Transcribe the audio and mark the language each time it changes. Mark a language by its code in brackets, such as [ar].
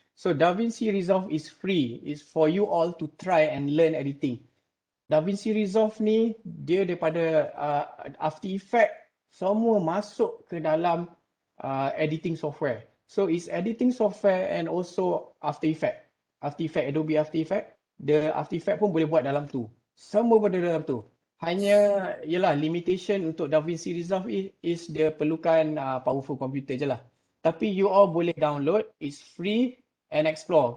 [en] So DaVinci Resolve is free. It's for you all to try and learn editing. [ms] DaVinci Resolve ni dia daripada After Effects semua masuk ke dalam editing software. [en] So it's editing software and also After Effects. Adobe After Effects. [ms] The After Effects pun boleh buat dalam tu. Semua pada dalam tu. Hanya ialah limitation untuk DaVinci Resolve is dia perlukan powerful computer je lah. [en] Tapi you all [ms] boleh download, [en] it's free and explore.